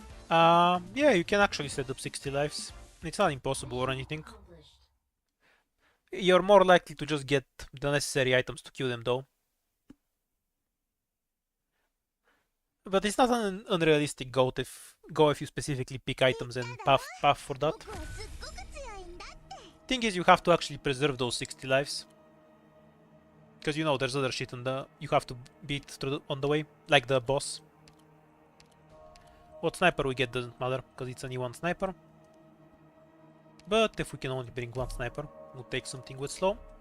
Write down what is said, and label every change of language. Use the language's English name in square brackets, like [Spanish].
[English] Yeah, you can actually set up 60 lives. It's not impossible or anything. Accomplished. You're more likely to just get the necessary items to kill them though. But it's not an unrealistic goal if you specifically pick items and path for that. [Japanese] 僕はすっごく強いんだって。 [English] Thing is, you have to actually preserve those 60 lives. Because you know there's other shit you have to beat on the way, like the boss. What sniper we get doesn't matter, because it's only one sniper. But if we can only bring one sniper, we'll take something with slow.